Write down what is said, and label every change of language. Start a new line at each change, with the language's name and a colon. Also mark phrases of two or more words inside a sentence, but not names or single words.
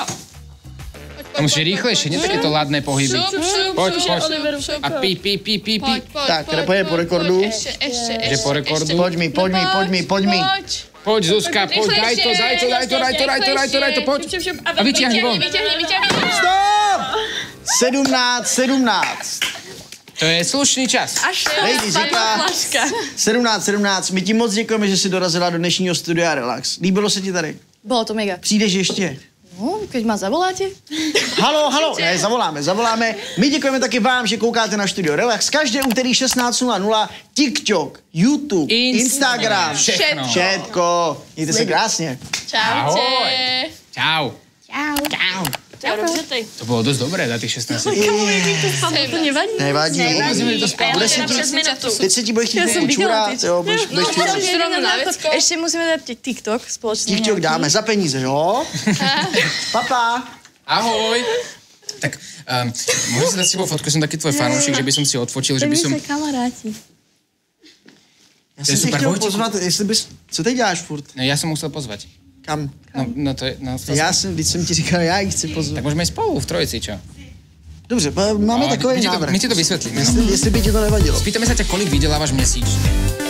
Slovak: To musíš rýchlejšie, nie takéto ladné pohyby. Poď. A pí.
Czech: Tak, repuje po rekordu. Že po rekordu.
Slovak: Poď mi. Poď, Zuzka, poď, daj to, poď. A vyťahni von. Stop! 17. To je slušný čas. Lady Zika, 17.
Czech: My ti moc děkujeme, že jsi dorazila do dnešního studia Relax. Líbilo se ti tady?
Slovak: Bolo to mega.
Czech: Přijdeš ještě?
Slovak: No, keď ma zavoláte.
Czech: Halo, ne, zavoláme. My děkujeme taky vám, že koukáte na Studio Relax. Každé úterý 16:00, TikTok, YouTube, Instagram, všetko. Mějte se krásně.
Slovak: Čaute. Čau. To bolo dosť dobré za tých 16 sekúnd. To nevadí. Nevadí.
Czech: Teď se ti bude chtít čůrat, jo, budeš čůrat.
Slovak: Ešte musíme dať TikTok spoločne.
Czech: TikTok dáme za peníze, jo? Papa. Ahoj.
Slovak: Tak, môžem si dať s tebou fotku, som taký tvoj fanúšik, že by som si odfotil, že by som... My sme kamaráti.
Czech: Já jsem si chtěl pozvat, jestli bys... Co teď děláš furt?
Slovak: No, ja som musel pozvať. Kam? No to je...
Czech: Vždyť jsem ti říkal, já ji chci pozvat.
Slovak: Tak môžeme ísť spolu v trojici, čo?
Czech: Dobře, máme takový návrh.
Slovak: My ti to vysvetlíme.
Czech: Jestli by ti to nevadilo.
Slovak: Spýtame sa ťa, kolik vydelávaš měsíčne.